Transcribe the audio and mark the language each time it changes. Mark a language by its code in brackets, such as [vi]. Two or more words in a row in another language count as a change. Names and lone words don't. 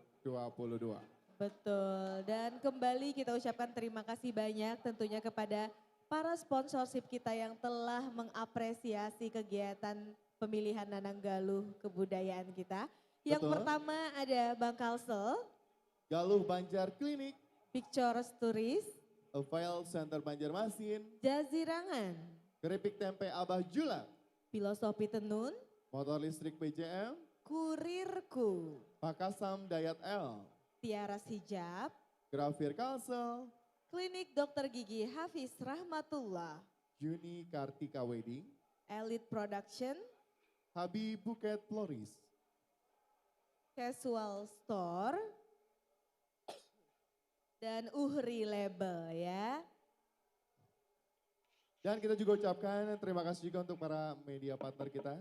[id] Betul, dan kembali kita ucapkan terima kasih banyak tentunya kepada para sponsorship kita yang telah mengapresiasi kegiatan pemilihan Nananggaluh Kebudayaan kita. Yang Betul. pertama ada Bang Kalsel, Galuh Banjar Klinik, Pictures Turis, Avail Center Banjarmasin, Jazirangan, Keripik Tempe Abah Jula, Filosofi Tenun, Motor Listrik PJM, Kurirku, Pakasam Dayat L, Tiaras Hijab, Grafir Kalsel, Klinik Dokter Gigi Hafiz Rahmatullah, Juni Kartika Wedding, Elite Production, Habib Buket Floris, Casual Store, dan Uhri Label ya. Dan kita juga ucapkan terima kasih juga untuk para media partner kita.